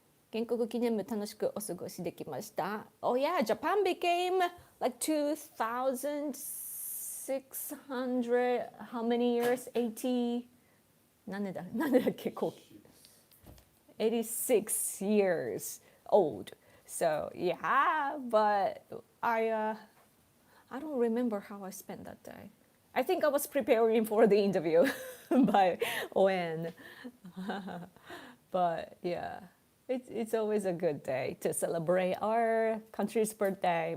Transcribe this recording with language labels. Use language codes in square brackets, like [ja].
[ja] 建国記念日楽しくお過ごしできました。 [en] Oh yeah, Japan became like 2,600, how many years? 80, [ja] なんだっけ [en] 86 years old. So yeah, but I don't remember how I spent that day. I think I was preparing for the interview by ON. But yeah, it's always a good day to celebrate our country's birthday.